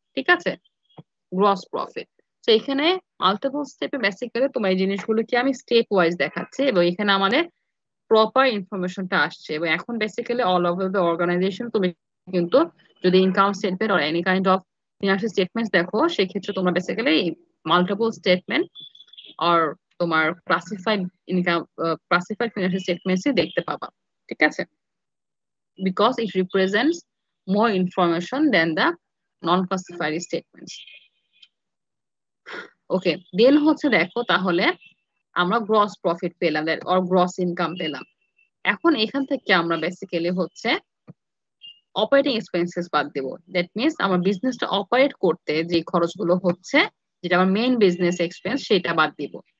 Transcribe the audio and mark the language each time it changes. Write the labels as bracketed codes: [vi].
[bn] ঠিক আছে, gross profit. তো এখানে মাল্টিপল স্টেপে বেসিক্যালি তোমার এই জিনিসগুলো কি আমি স্টেপ ওয়াইজ দেখাচ্ছি এবং এখানে আমাদের প্রপার ইনফরমেশনটা আসছে। এবং এখন basically [en] all over the organization [bn] তুমি কিন্তু যদি [en] income statement or any kind of financial statements [bn] দেখো সেক্ষেত্রে তোমরা বেসিক্যালি মাল্টিপল স্টেটমেন্ট আর তোমার classified income classified financial statements দেখতে পাবা। ঠিক আছে, [en] because it represents more information than the non-classified statements. [bn] ওকে, দেন হচ্ছে দেখো তাহলে আমরা গ্রস প্রফিট পেলাম আর গ্রস ইনকাম পেলাম। এখন এখান থেকে আমরা বেসিক্যালি হচ্ছে অপারেটিং এক্সপেন্সেস বাদ দেব, [en] that means [bn] আমার বিজনেসটা অপারেট করতে যে খরচগুলো হচ্ছে, যেটা আমার মেইন বিজনেস এক্সপেন্স, সেটা বাদ দিব।